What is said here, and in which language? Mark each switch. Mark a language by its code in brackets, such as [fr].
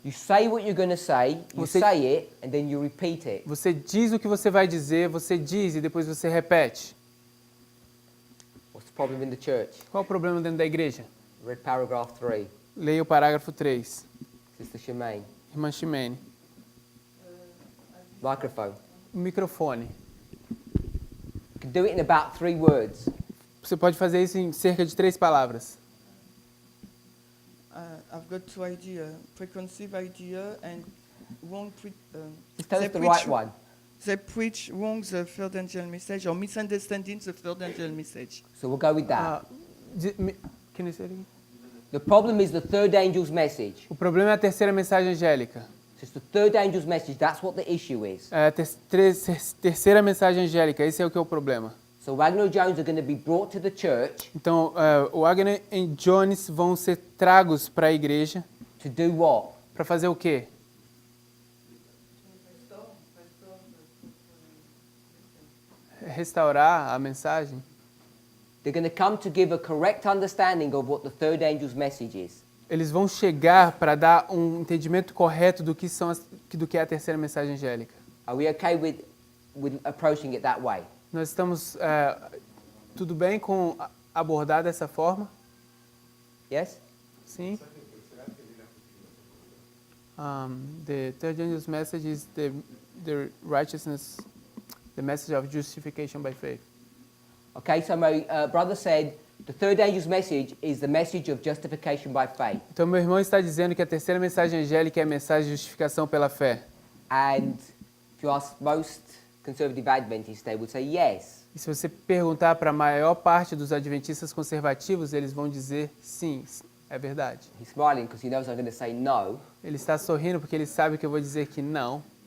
[en] You say what you're going to say, you [pt] Você- [en] say it, and then you repeat it. [pt] Você diz o que você vai dizer, você diz e depois você repete. [en] What's the problem in the church? [pt] Qual o problema dentro da igreja? [en] Read paragraph 3. [pt] Leia o parágrafo 3. [en] Sister Shemaine. [pt] Irmã Ximene. [en] Microphone. [pt] O microfone. [en] You can do it in about 3 words. [pt] Você pode fazer isso em cerca de 3 palavras. [en] I've got 2 ideas: preconceived idea and wrong. Just tell us the right one. They preach wrong the third angel message or misunderstanding the third angel message. So we'll go with that. Can you say it again? The problem is the third angel's message. [pt] O problema é a terceira mensagem angélica. [en] So it's the third angel's message. That's what the issue is. [pt] É a terceira mensagem angélica. Esse é o que é o problema. [en] So Wagner Jones are going to be brought to the church [pt] Então, o Wagner e Jones vão ser tragos para a igreja [en] to do what? [pt] para fazer o quê? Restaurar a mensagem. [en] They're going to come to give a correct understanding of what the third angel's message is. [pt] Eles vão chegar para dar um entendimento correto do que é a terceira mensagem angélica. [en] Are we okay with approaching it that way? [pt] Nós estamos tudo bem com abordar dessa forma? [en] Yes? [pt] Sim. [en] The third angel's message is the righteousness, the message of justification by faith. Okay, so my brother said the third angel's message is the message of justification by faith. [pt] Então meu irmão está dizendo que a terceira mensagem angélica é a mensagem de justificação pela fé. [en] And if you ask most conservative Adventists, they would say yes. [pt] E se você perguntar para a maior parte dos adventistas conservativos, eles vão dizer sim, é verdade. [en] He's smiling because he knows I'm going to say no. [pt] Ele está sorrindo porque ele sabe que eu vou dizer que não.